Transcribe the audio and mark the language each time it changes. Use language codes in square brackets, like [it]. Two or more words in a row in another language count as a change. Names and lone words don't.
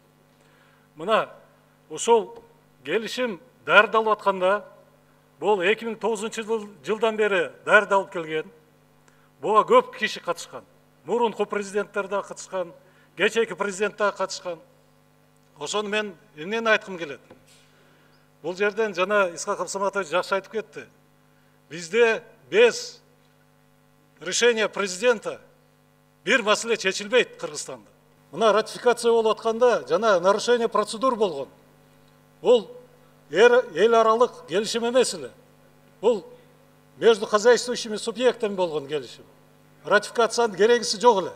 [ky] Мына ошол келишим даярдалып атканда, бул 2009 жылдан бери даярдалып келген. Буга көп киши катышкан. Мурунку президенттер да катышкан, кечээки президент да катышкан. Ошону мен эмнени айткым келет? Бул жерден жана Исхак Абсаматович жакшы айтып кетти. Бизде [ru] без решения президента [ky] бир маселе чечилбейт Кыргызстанда. Мына ратификация болуп атканда жана [ru] нарушение процедур [ky] болгон. Бул эл аралык келишим эмес эле. Бул [ru] между хозяйствующими субъектами [ky] болгон келишим. Ратификациянын керегиси жок эле.